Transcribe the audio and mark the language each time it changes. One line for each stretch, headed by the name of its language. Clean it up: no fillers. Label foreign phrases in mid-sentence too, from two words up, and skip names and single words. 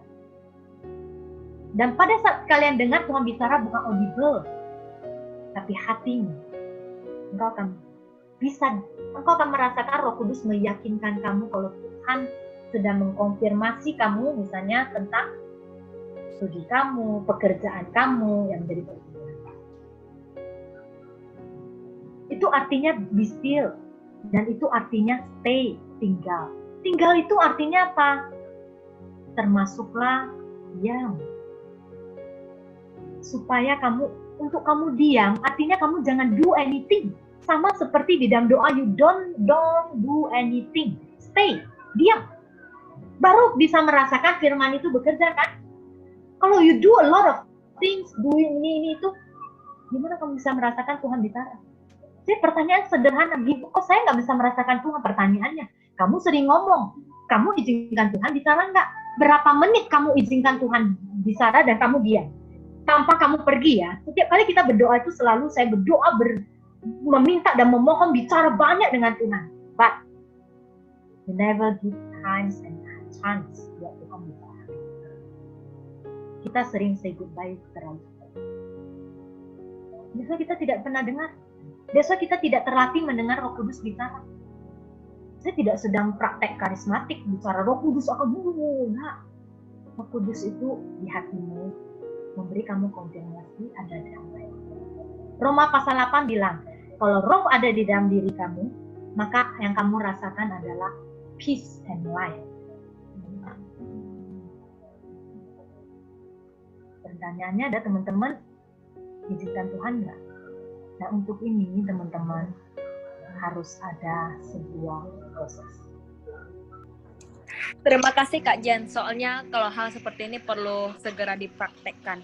Indonesian: Dan pada saat kalian dengar Tuhan bicara bukan audible, tapi hatimu, engkau akan merasakan Roh Kudus meyakinkan kamu kalau Tuhan sedang mengkonfirmasi kamu misalnya tentang studi kamu, pekerjaan kamu yang menjadi pertumbuhan.
English: Itu artinya be still,
Indonesian: dan itu artinya stay, tinggal. Tinggal itu artinya apa? Termasuklah diam. Supaya untuk kamu diam, artinya kamu jangan
English: do anything.
Indonesian: Sama seperti di dalam doa,
English: you don't do anything. Stay,
Indonesian: diam. Baru bisa merasakan firman itu bekerja, kan?
English: Kalau you do a lot of things, doing ini itu,
Indonesian: gimana kamu bisa merasakan Tuhan bicara? Jadi pertanyaan sederhana, kok saya nggak bisa merasakan Tuhan? Pertanyaannya, kamu sering ngomong, kamu izinkan Tuhan bicara nggak? Berapa menit kamu izinkan Tuhan bicara dan kamu diam? Tanpa kamu pergi ya. Setiap kali kita berdoa itu selalu saya berdoa meminta dan memohon bicara banyak dengan Tuhan.
English: But you never give times and chance
Indonesian: buat Tuhan bicara. Kita sering
English: say goodbye
Indonesian: terlalu cepat. Biasanya kita tidak pernah dengar. Biasanya kita tidak terlatih mendengar Roh Kudus bicara. Saya tidak sedang praktek karismatik bicara Roh Kudus akan enggak. Roh Kudus itu di hatimu, memberi kamu konfirmasi ada damai. Roma pasal 8 bilang, kalau roh ada di dalam diri kamu, maka yang kamu rasakan adalah
English: peace and life.
Indonesian: Pertanyaannya ada teman-teman, izinkan Tuhan nggak? Nah untuk ini teman-teman harus ada sebuah proses. Terima kasih Kak Jen, soalnya kalau hal seperti ini perlu segera dipraktekkan.